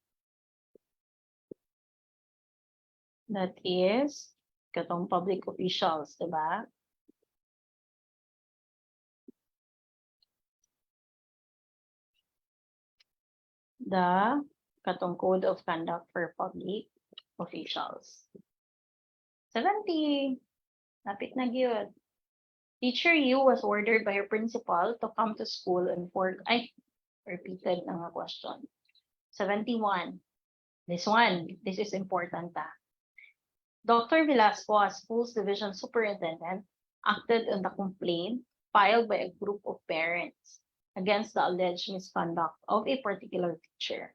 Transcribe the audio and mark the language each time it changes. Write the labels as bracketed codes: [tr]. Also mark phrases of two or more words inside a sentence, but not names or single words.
[en] That is katong public officials, diba? The katong code of conduct for public officials. [ceb] 70. Lapit na gyud. [en] Teacher Yu was ordered by her principal to come to school and repeated [ceb] na nga [en] question. 71. This is important. Dr. Velasco, as Schools Division Superintendent, acted on the complaint filed by a group of parents against the alleged misconduct of a particular teacher.